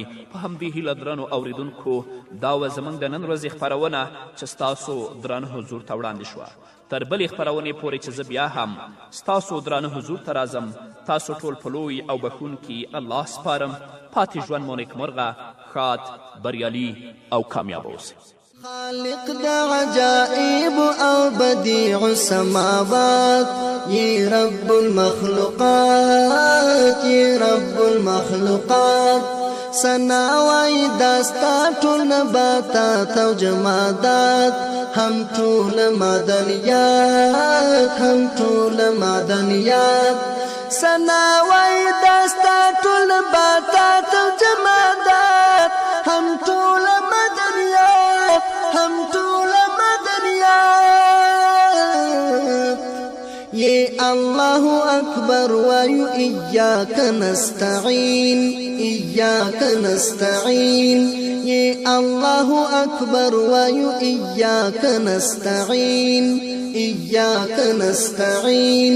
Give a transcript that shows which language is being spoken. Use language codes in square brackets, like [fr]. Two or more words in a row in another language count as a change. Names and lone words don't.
[ps] په همدې هیله درنو اوریدونکو دا وه زموږ د نن ورځې خپرونه چې ستاسو درانه حضور ته وړاندې شوه. تر بلې خپرونې پورې چې زه بیا هم ستاسو درانه حضور ته راځم، تاسو ټول په لوی او بښونکي الله سپارم. پاتې ژوند مو نیکمرغه، ښاد، بریالي او کامیابه اوسئ. خالق دا عجائب او [ar] بدیع السماوات، [ps] یہ [ar] رب المخلوقات، [ps] یہ [ar] رب المخلوقات. [ps] سناوی داستا ټول نباتات او جمادات، هم ټول معدنیات، هم ټول معدنیات. سناوی داستا ټول نباتات او جمادات، هم ټول مدنیات، هم ټول مدنیات. یہ [ar] اللہ اکبر [ps] وایو [ar] ایاک نستعین، ایاک نستعین. [ps] یہ [ar] اللہ اکبر [ps] وایو [ar] ایاک نستعین، ایاک نستعین.